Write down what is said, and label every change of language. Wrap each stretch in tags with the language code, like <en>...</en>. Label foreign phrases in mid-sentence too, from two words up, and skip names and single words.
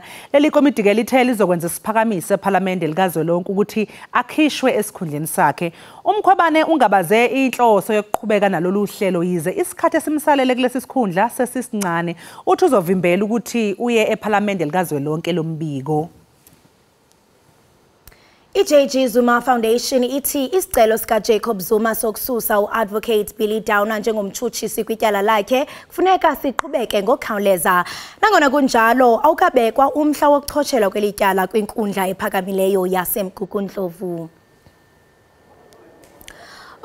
<zu>Leli komiti ke lithe lizokwenza isiphakamiso ePhalamende likazwelonke ukuthi akhishwe esikhundleni sakhe. uMkhwebane ungabaze inhloso yokuqhubeka nalolu hlelo yize isikhathi esimsalele kulesi sikhundla sesisincane. Uthi uzovimbela ukuthi uye ePhalamende likazwelonke lombiko.</zu> <xh>I-JG Zuma Foundation ithi isicelo sika Jacob Zuma sokususa uadvocate Billy Downer njengomtshutshisi kwityala lakhe kufuneka siqhubeke ngokukhawuleza. Nangona kunjalo awukabekwa umhla wokuchotshelwa kwelityala kwinkundla ephakamileyo yaseMgukundlovu.</xh>